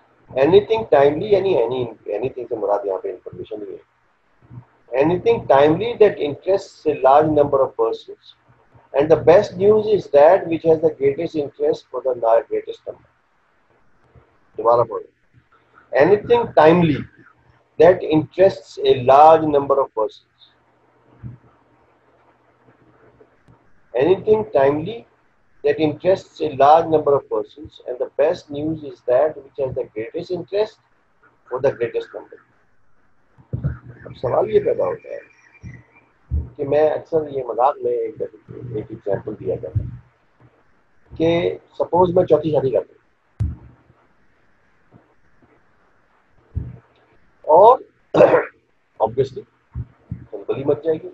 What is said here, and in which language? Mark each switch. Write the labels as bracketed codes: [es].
[en] anything timely [ur] یعنی any thing سے مراد یہاں پہ انفارمیشن ہی ہے. [en] Anything timely that interests a large number of persons. And the best news is that which has the greatest interest for the greatest number. [ur] دوبارہ پڑھو. [en] Anything timely that interests a large number of persons. Anything timely that interests a large number of persons, and the best news is that which has the greatest interest for the greatest number. [ur] اب سوال یہ پیدا ہوتا ہے کہ میں اکثر یہ مذاق میں ایک ایگزامپل دیا جاتا ہے کہ سپوز میں چوتھی شادی کرتا ہوں اور آبویسلی گلی مچ جائے گی.